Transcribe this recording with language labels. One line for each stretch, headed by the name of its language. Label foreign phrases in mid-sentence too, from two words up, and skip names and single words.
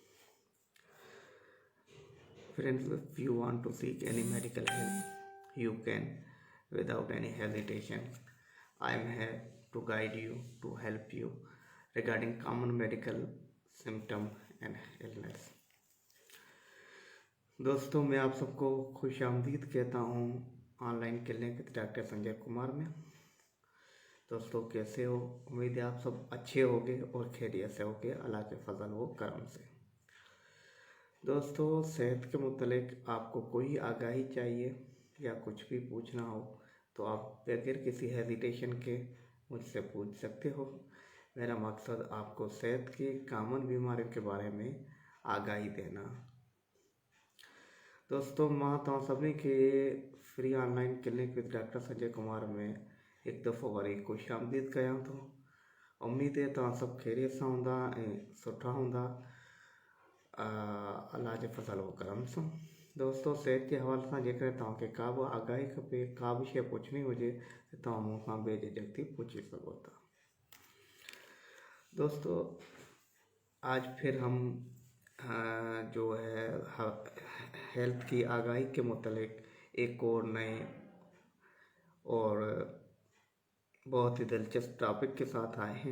English: Friends, if you want to seek any medical help, you can without any hesitation. I am here to guide you, to help you regarding common medical symptom and illness.
Urdu: دوستو، میں آپ سب کو خوش آمدید کہتا ہوں آنلائن کلینک ڈاکٹر سنجے کمار میں. دوستو، کیسے ہو? امید ہے آپ سب اچھے ہوگے اور خیریت سے ہوگے، اللہ کے فضل و کرم سے. دوستو، صحت کے متعلق آپ کو کوئی آگاہی چاہیے یا کچھ بھی پوچھنا ہو تو آپ بغیر کسی ہیزیٹیشن کے مجھ سے پوچھ سکتے ہو. میرا مقصد آپ کو صحت کی کامن بیماریوں کے بارے میں آگاہی دینا. دوستو,
Sindhi: मां तव्हां सभी के फ्री ऑनलाइन क्लिनिक विद डॉक्टर संजय कुमार में एक दफ़ो वरी खुश आमदीद कयां थो। उम्मीद है तव्हां सभु खैरियत सां हूंदा ऐं सुठा हूंदा, अल्लाह जे फज़ल व करम सां। दोस्तों, सेहत के हवाले सां जेकॾहिं तव्हांखे का बि आगाही खपे, का बि शइ पुछणी हुजे त तव्हां मूं सां बेझिझक थी पूछी सघो था।
Urdu: دوستو، آج پھر ہم جو ہے ہیلتھ کی آگاہی کے متعلق ایک اور نئے اور بہت ہی دلچسپ ٹاپک کے ساتھ آئے ہیں.